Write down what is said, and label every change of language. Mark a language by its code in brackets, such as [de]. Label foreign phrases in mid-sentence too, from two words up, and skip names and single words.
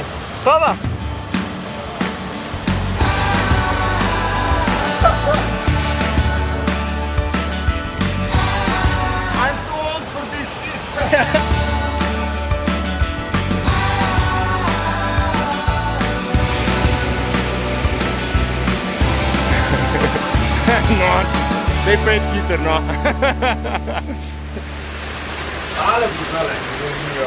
[sl] Hvala. [en] I'm too old for this shit. [sl] Noč. Daj pet hiter, no. Ale brutale, zanimivo.